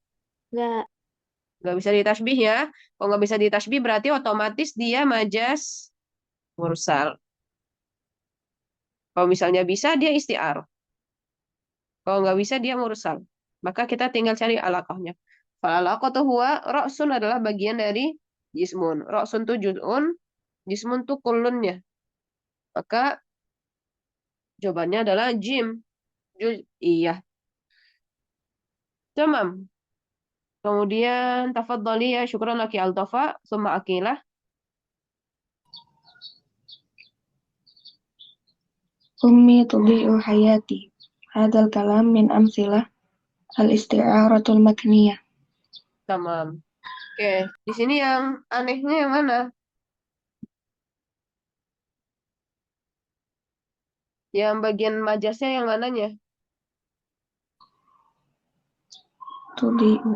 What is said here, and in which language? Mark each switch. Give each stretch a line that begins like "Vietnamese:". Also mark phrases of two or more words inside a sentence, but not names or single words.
Indonesian: enggak. Nggak bisa ditasbih ya. Kalau nggak bisa ditasbih berarti otomatis dia majas mursal. Kalau misalnya bisa dia isti'ar. Kalau nggak bisa dia mursal. Maka kita tinggal cari alaqahnya.
Arabic: فالعلاقة هو رأس
Indonesian: adalah bagian dari jismun. Roksun tuh juz'un, jismun tuh kulunnya. Maka jawabannya adalah jim. Iya. Tamam.
Arabic: Kemudian تفضلي يا شكرا لك Altafa, summa Akilah. أمي تضيء حياتي. هذا الكلام من أمثلة الاستعارة المكنية. Tamam.
Indonesian: Oke, di sini yang anehnya yang mana? Yang bagian majasnya yang mananya?
Arabic: Tudi'u.